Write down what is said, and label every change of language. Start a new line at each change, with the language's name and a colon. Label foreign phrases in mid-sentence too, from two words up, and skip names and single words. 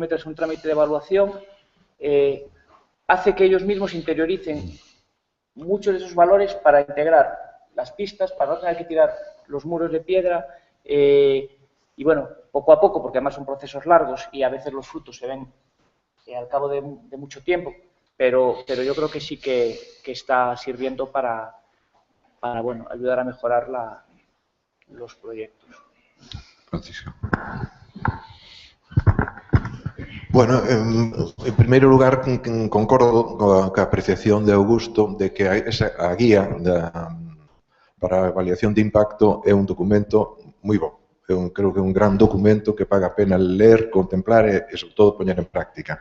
Spanish: someterse a un trámite de evaluación, hace que ellos mismos interioricen muchos de esos valores para integrar las pistas, para no tener que tirar los muros de piedra y bueno, poco a poco, porque además son procesos largos y a veces los frutos se ven al cabo de mucho tiempo, pero yo creo que sí que está sirviendo para bueno, ayudar a mejorar los proyectos. Francisco.
Galician: Bueno, en primeiro lugar, concordo coa apreciación de Augusto de que a guía para a avaliación de impacto é un documento moi bo. Creo que é un gran documento que paga a pena ler, contemplar e, sobre todo, poñer en práctica.